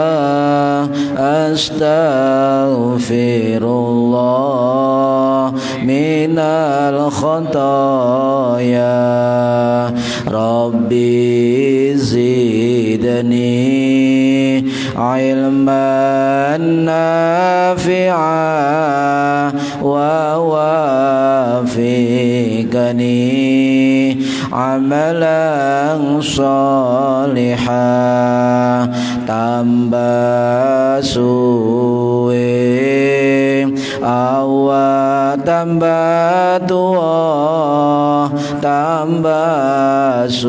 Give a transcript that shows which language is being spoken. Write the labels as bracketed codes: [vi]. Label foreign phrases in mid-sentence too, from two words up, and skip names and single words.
[ar] أستغفر الله من الخطايا. رب زدني علما نافعا ووفقني عملا صالحا. [jv] Tambah suwe awal tambah tua, tambah